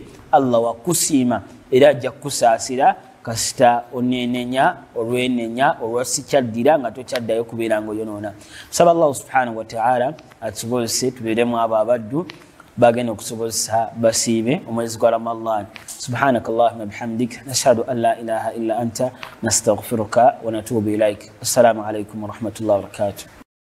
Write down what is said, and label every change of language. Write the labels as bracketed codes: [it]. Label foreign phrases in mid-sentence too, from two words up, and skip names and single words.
[lg] Allah wakusiima era ajja kukusaasira kasita onenenya olwenenya olwasikyaddira nga tokyaddayo kubeera nga oyonoona saba Allah [ar] سبحانه وتعالى [lg] atusobozese tubeeremu abo abaddu bagenda okusobozesa basiibe omwezi gwa Ramadhan [ar] سبحانك اللهم وبحمدك نشهد أن لا إله إلا أنت نستغفرك ونتوب إليك السلام عليكم ورحمة الله وبركاته